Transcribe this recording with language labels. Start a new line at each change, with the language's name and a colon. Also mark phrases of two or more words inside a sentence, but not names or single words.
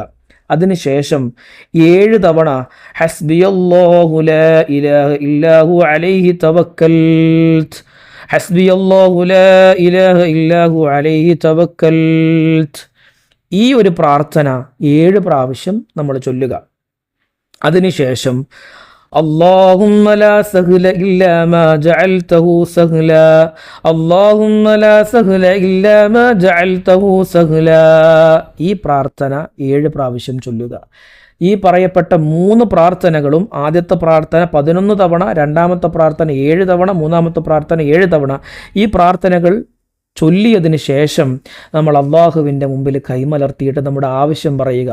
Malayalam: അതിനുശേഷം 7 തവണ
Arabic: حسبي الله لا إله إلا هو عليه توكلت, حسبي الله لا إله إلا هو عليه توكلت.
Malayalam: ഈ ഒരു പ്രാർത്ഥന 7 പ്രാവശ്യം നമ്മൾ ചൊല്ലുക.
Arabic: അതിനുശേഷം اللهم لا سهل إلا ما جعلته سهلا اللهم لا سهل إلا ما جعلته سهلا.
Malayalam: ഈ പ്രാർത്ഥന 7 പ്രാവശ്യം ചൊല്ലുക. ഈ പറയപ്പെട്ട 3 പ്രാർത്ഥനകളും, ആദ്യത്തെ പ്രാർത്ഥന 11 തവണ, രണ്ടാമത്തെ പ്രാർത്ഥന 7 തവണ, മൂന്നാമത്തെ പ്രാർത്ഥന 7 തവണ, ഈ പ്രാർത്ഥനകൾ ചൊല്ലിയതിന് ശേഷം നമ്മൾ അള്ളാഹുവിൻ്റെ മുമ്പിൽ കൈമലർത്തിയിട്ട് നമ്മുടെ ആവശ്യം പറയുക.